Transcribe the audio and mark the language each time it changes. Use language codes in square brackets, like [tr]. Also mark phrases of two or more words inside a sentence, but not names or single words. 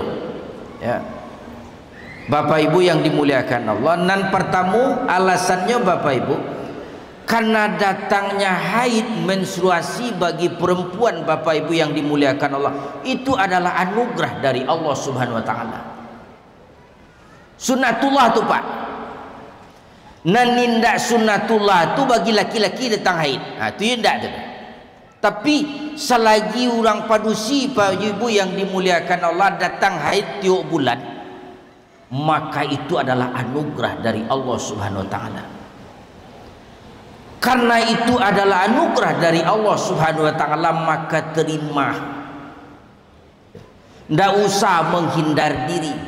[id] Ya, Bapak Ibu yang dimuliakan Allah, nan pertama alasannya Bapak Ibu, karena datangnya haid menstruasi bagi perempuan Bapak Ibu yang dimuliakan Allah, itu adalah anugerah dari Allah [ar] سبحانه وتعالى. [min] Sunnatullah tu Pak. Nan nindak sunnatullah tu bagi laki-laki datang haid. [id] Tu indak tu. Tapi selagi orang padusi Bapak Ibu yang dimuliakan Allah datang haid tiap bulan, maka itu adalah anugerah dari Allah [ar] سبحانه وتعالى. [id] Karena itu adalah anugerah dari Allah [ar] سبحانه وتعالى, [id] maka terima. Tidak usah menghindar diri.